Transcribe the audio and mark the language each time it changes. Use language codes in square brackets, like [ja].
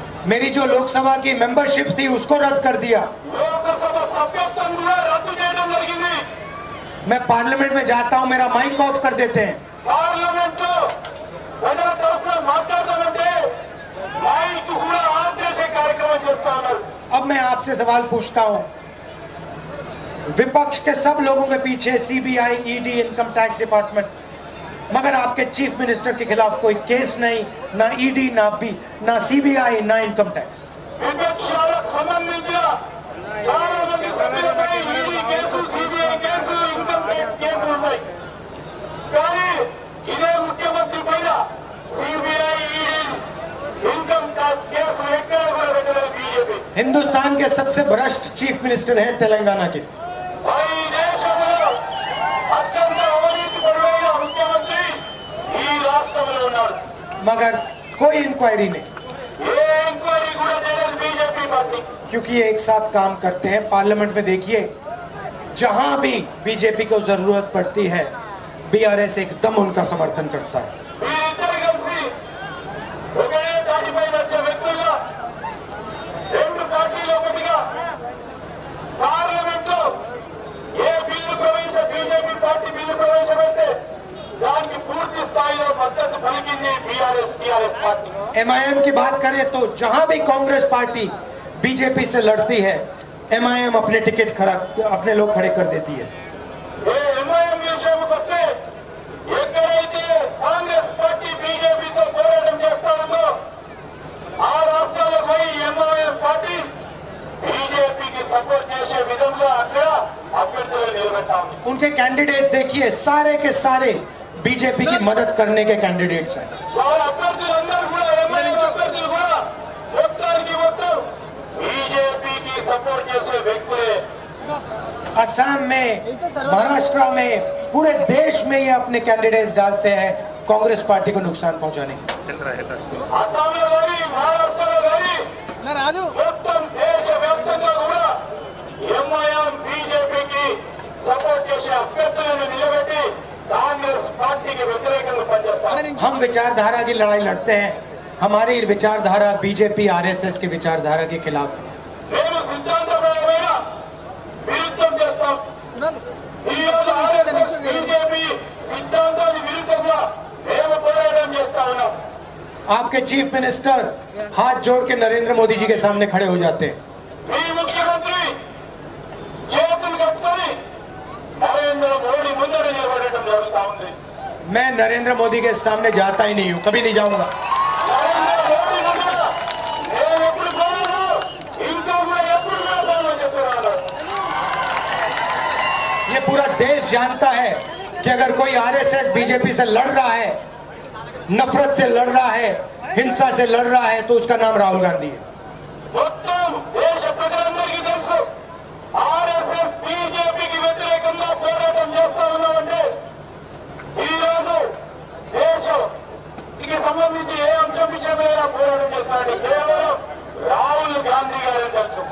[hi] मेरी जो लोकसभा की मेंबरशिप थी उसको रद्द कर दिया। [te] లోకసభ సభ్యత్వం కూడా రద్దు చేయడం జరిగింది [hi] मैं पार्लियामेंट में जाता हूँ, मेरा माइक ऑफ कर देते हैं। [te] పార్లమెంట్ లో ప్రజల తరఫున మాట్లాడతామంటే మైక్ కూడా ఆఫ్ చేసే కార్యక్రమం చేస్తా ఉన్నారు [hi] अब मैं आपसे सवाल पूछता हूँ, विपक्ष के सब लोगों के पीछे CBI, ED, income tax department, मगर आपके चीफ मिनिस्टर के खिलाफ कोई केस नहीं, ना ईडी, ना सीबीआई, ना इनकम टैक्स। [te] విపక్షాలకు సంబంధించిన చాలా మంది సభ్యులపై ED case CBI case income tax కేసులు ఉన్నాయి కానీ ఇదే ముఖ్యమంత్రి పైన సిబిఐ ఈడీ ఇన్కమ్ ట్యాక్స్ కేసులు ఎక్కడ కూడా పెట్టలేదు బీజేపీ [hi] हिंदुस्तान के सबसे भ्रष्ट चीफ मिनिस्टर हैं तेलंगाना के। [te] ఈ దేశంలో అత్యంత అవినీతి పరుడైన ముఖ్యమంత్రి ఈ రాష్ట్రంలో ఉన్నాడు [hi] मगर कोई इंक्वायरी नहीं, [te] ఏ ఎంక్వైరీ కూడా చేయలేదు బీజేపీ పార్టీ [hi] क्योंकि ये एक साथ काम करते हैं। पार्लियामेंट में देखिए, जहां भी बीजेपी को जरूरत पड़ती है, बीआरएस एकदम उनका समर्थन करता है। [te] వీరిద్దరు కలిసి ఒకే దాటిపై వచ్చే వ్యక్తులుగా రెండు పార్టీలు ఒకటిగా పార్లమెంట్ లో ఏ బిల్లు బీజేపీ పార్టీ బిల్లు ప్రవేశపెడితే దానికి పూర్తి స్థాయిలో మద్దతు పలికింది టీఆర్ఎస్ పార్టీ [hi] एमआईएम की बात करें तो जहां भी कांग्रेस पार्टी बीजेपी से लड़ती है, एमआईएम अपने टिकट खड़ा, अपने लोग खड़े कर देती है। [te] ఏ ఎంఐఎం విషయానికి వస్తే ఎక్కడైతే కాంగ్రెస్ పార్టీ బీజేపీతో పోరాటం చేస్తా ఉందో ఆ రాష్ట్రాలకు పోయి ఎంఐఎం పార్టీ బీజేపీకి సపోర్ట్ చేసే విధంగా అక్కడ అభ్యర్థులు నిలబెడతా ఉంది [hi] उनके कैंडिडेट्स देखिए, सारे के सारे बीजेपी की मदद करने के कैंडिडेट्स हैं। [te] వాళ్ళ అభ్యర్థులందరూ కూడా ఎంఐఎం అభ్యర్థులు కూడా మొత్తానికి మొత్తం బీజేపీకి సపోర్ట్ చేసే వ్యక్తులే [hi] असम में, महाराष्ट्र में, पूरे देश में ये अपने कैंडिडेट्स डालते हैं कांग्रेस पार्टी को नुकसान पहुंचाने के। [te] అస్సాంలో కానీ మహారాష్ట్రలో కానీ మొత్తం దేశవ్యాప్తంగా కూడా ఎంఐఎం బీజేపీకి సపోర్ట్ చేసే అభ్యర్థులను నిలబెట్టి కాంగ్రెస్ పార్టీకి వ్యతిరేకంగా పనిచేస్తారు [hi] हम विचारधारा की लड़ाई लड़ते हैं, हमारी विचारधारा बीजेपी आरएसएस की विचारधारा के खिलाफ है। [te] మేము సిద్ధాంతపరమైన విరుద్ధం చేస్తాం ఈ రోజు బీజేపీ సిద్ధాంతానికి విరుద్ధంగా మేము పోరాటం చేస్తా ఉన్నాం [hi] आपके चीफ मिनिस्टर हाथ जोड़ के नरेंद्र मोदी जी के सामने खड़े हो जाते हैं। [te] మీ ముఖ్యమంత్రి చేతులు కట్టుకొని నరేంద్ర మోడీ ముందర నిలబడటం జరుగుతా ఉంది [hi] मैं नरेंद्र मोदी के सामने जाता ही नहीं हूं, कभी नहीं जाऊंगा। [te] నరేంద్ర మోడీ ముందర నేను ఎప్పుడు పోయాను ఇంకా కూడా ఎప్పుడు వెళ్తానని చెప్తున్నాను [hi] ये पूरा देश जानता है कि अगर कोई आरएसएस बीजेपी से लड़ रहा है, नफरत से लड़ रहा है, हिंसा से लड़ रहा है, तो उसका नाम राहुल गांधी है। [te] మొత్తం దేశ ప్రజలందరికీ తెలుసు ఆర్ఎస్ఎస్ బీజేపీకి వ్యతిరేకంగా పోరాటం చేస్తా ఉన్నామంటే ఈ రోజు దేశానికి సంబంధించి ఏ అంశం విషయమైనా పోరాటం చేస్తారంటే కేవలం రాహుల్ గాంధీ గారే తెలుసు.